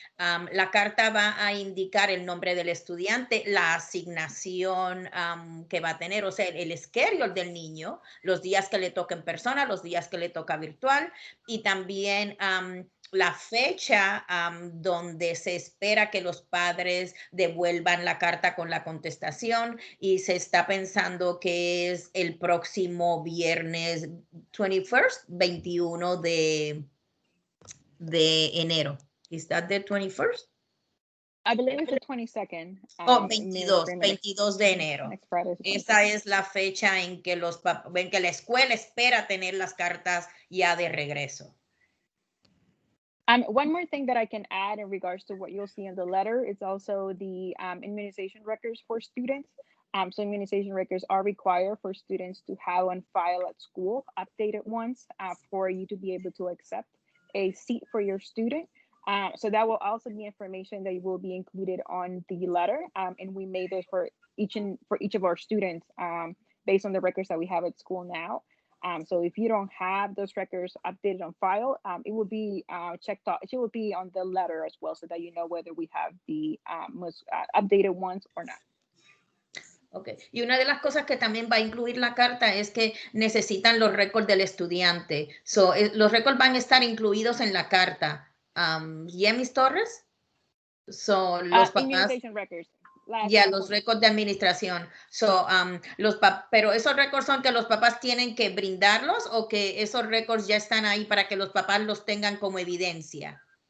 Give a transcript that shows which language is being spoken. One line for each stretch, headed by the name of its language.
Spanish: La carta va a indicar el nombre del estudiante, la asignación que va a tener, o sea, el schedule del niño, los días que le toca en persona, los días que le toca virtual, y también la fecha donde se espera que los padres devuelvan la carta con la contestación, y se está pensando que es el próximo viernes 21 de enero.
English: Is that the 21st? I believe it's the 22nd.
Spanish: 22 de enero. Esa es la fecha en que la escuela espera tener las cartas ya de regreso.
English: One more thing that I can add in regards to what you'll see in the letter is also the immunization records for students. So immunization records are required for students to have on file at school, updated ones, for you to be able to accept a seat for your student. So that will also be information that will be included on the letter, and we made it for each of our students based on the records that we have at school now. So if you don't have those records updated on file, it will be checked out. It will be on the letter as well, so that you know whether we have the most updated ones or not. Okay.
Spanish: Y una de las cosas que también va a incluir la carta es que necesitan los récords del estudiante. So, los récords van a estar incluidos en la carta. Yemis Torres. So, los papás.
English: Immunization records.
Spanish: Ya, los récords de administración. So, pero esos récords son que los papás tienen que brindarlos, o que esos récords ya están ahí para que los papás los tengan como evidencia.